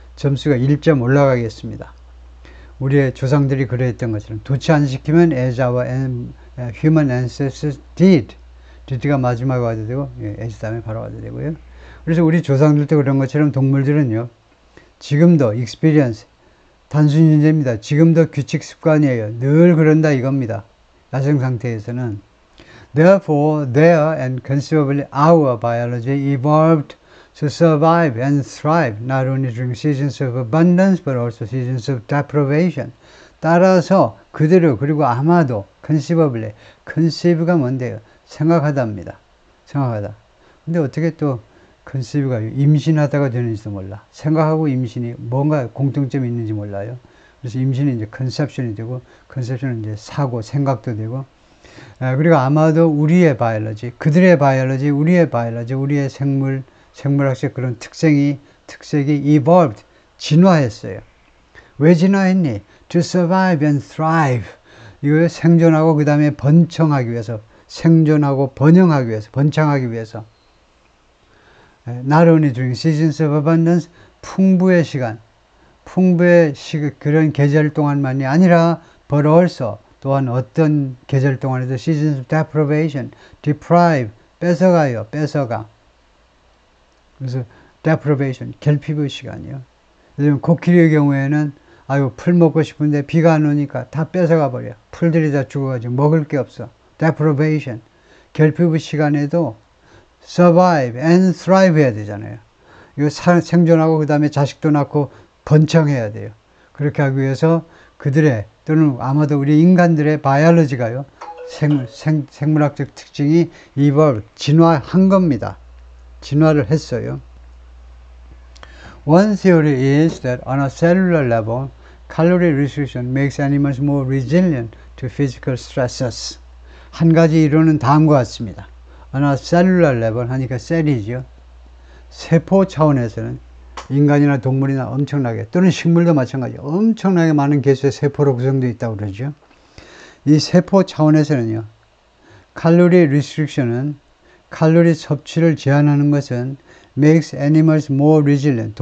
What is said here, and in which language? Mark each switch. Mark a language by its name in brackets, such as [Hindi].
[Korean] 점수가 1점 올라가겠습니다. 우리의 조상들이 그랬던 것처럼 도치 안 시키면 [English] as our human ancestors did [Korean] 가 마지막에 와도 되고, as 다음에 바로 와도 되고요. 그래서 우리 조상들도 그런 것처럼 동물들은요, 지금도 experience, 단순 존재입니다. 지금도 규칙 습관이에요. 늘 그런다 이겁니다. 야생 상태에서는. [English] Therefore, their and conceivably our biology evolved to survive and thrive not only during seasons of abundance but also seasons of deprivation. [Korean] 따라서 그대로, 그리고 아마도 conceivably, conceive가 뭔데요? 생각하다입니다. 생각하다. 근데 어떻게 또 conceive가 임신하다가 되는지도 몰라. 생각하고 임신이 뭔가 공통점이 있는지 몰라요. 그래서 임신이 이제 conception이 되고, conception은 이제 사고, 생각도 되고, 그리고 아마도 우리의 바이올로지, 그들의 바이올로지, 우리의 바이올로지, 우리의 생물학적 그런 특색이 evolved, 진화했어요. 왜 진화했니? [English] To survive and thrive. [Korean] 이거 생존하고 그 다음에 번창하기 위해서, 생존하고 번영하기 위해서, 번창하기 위해서. [English] Not only during seasons of abundance, [Korean] 풍부의 시간, 풍부의 그런 계절 동안만이 아니라 but also 또한 어떤 계절 동안에도 [English] seasons of deprivation, [Korean] deprive, 뺏어가요, 뺏어가. 그래서 deprivation, 결핍의 시간이요. 요즘 코끼리의 경우에는 아유 풀 먹고 싶은데 비가 안 오니까 다 뺏어가 버려. 풀들이 다 죽어가지고 먹을 게 없어. deprivation, 결핍의 시간에도 [English] survive and thrive [Korean] 해야 되잖아요. 이거 생존하고 그 다음에 자식도 낳고 번창해야 돼요. 그렇게 하기 위해서 그들의 또는 아마도 우리 인간들의 바이올로지가요. 생물학적 특징이 evolve, 진화한 겁니다. 진화를 했어요. [English] One theory is that on a cellular level, calorie restriction makes animals more resilient to physical stresses. [Korean] 한 가지 이론은 다음과 같습니다. [English] On a cellular level [Korean] 하니까 셀이죠. 세포 차원에서는 인간이나 동물이나 엄청나게 또는 식물도 마찬가지 엄청나게 많은 개수의 세포로 구성되어 있다고 그러죠. 이 세포 차원에서는요. 칼로리 리스트릭션은 칼로리 섭취를 제한하는 것은 [English] makes animals more resilient.